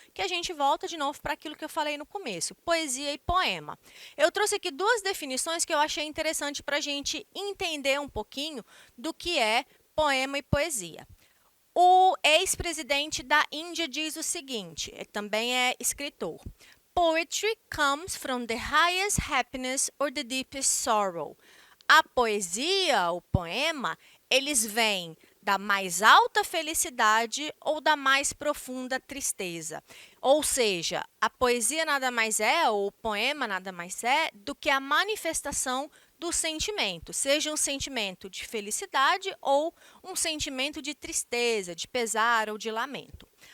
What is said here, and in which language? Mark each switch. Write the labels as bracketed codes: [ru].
[pt] Que a gente volta de novo para aquilo que eu falei no começo, poesia e poema. Eu trouxe aqui duas definições que eu achei interessante para a gente entender um pouquinho do que é poema e poesia. O ex-presidente da Índia diz o seguinte, ele também é escritor. [en] Poetry comes from the highest happiness or the deepest sorrow. [pt] A poesia, o poema, eles vêm da mais alta felicidade ou da mais profunda tristeza. Ou seja, a poesia nada mais é, ou o poema nada mais é, do que a manifestação do sentimento, seja um sentimento de felicidade ou um sentimento de tristeza, de pesar ou de lamento.